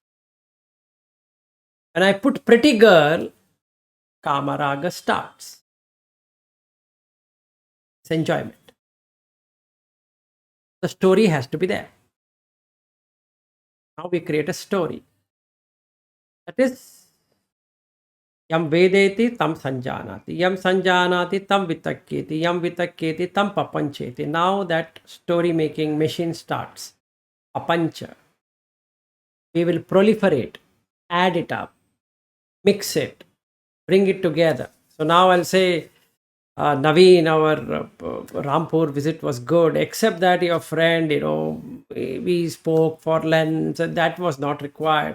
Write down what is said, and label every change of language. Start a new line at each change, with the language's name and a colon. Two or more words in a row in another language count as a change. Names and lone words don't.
English: When I put pretty girl, Kamaraga starts. It's enjoyment. The story has to be there. Now we create a story. That is
Pali: Yam Vedeti Tam Sanjanati. Yam Sanjanati Tam Vitakketi. Yam Vitakketi Tam Papancheti.
English: Now that story making machine starts. Papancha. We will proliferate, add it up, mix it, bring it together. So now I'll say, Naveen, our Rampur visit was good, except that your friend, we spoke for length, and that was not required.